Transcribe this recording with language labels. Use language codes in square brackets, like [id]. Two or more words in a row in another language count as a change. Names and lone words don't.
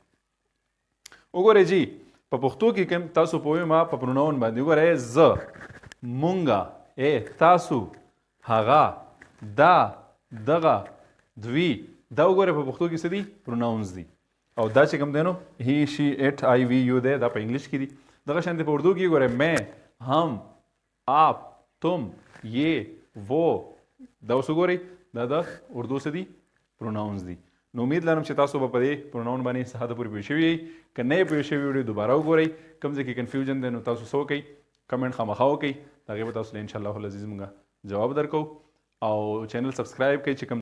[ps] وګورئ جی په پښتو کې کوم تاسو پوهیږئ ما په پروناون باندې وګورئ زه مونږه تاسو هغه دا دغه دوی دا وګورئ په پښتو کې څه دي پروناونز دي او دا چې کوم دی نو [en] he she it I we you [ps] دی دا په انګلیش کې دي دغه شان په اردو کې ګورئ [ur] میں ہم آپ تم یہ وہ [ps] دا اوس وګورئ دا د اردو څه دي پروناونز دي نو امید لرم چې تاسو به په دې پروناون باندې څه حده پورې پوه شوي یئ که نه یې پوه شوي ویډیو دوباره وګورئ کوم ځای کې کنفیوژن دی نو تاسو څه وکئ کمنټ خامخا وکئ د هغې به تاسو له [ar] انشاءالله العزیز [ps] موږ جواب درکو او [en] channel subscribe [ps] کړئ چې کوم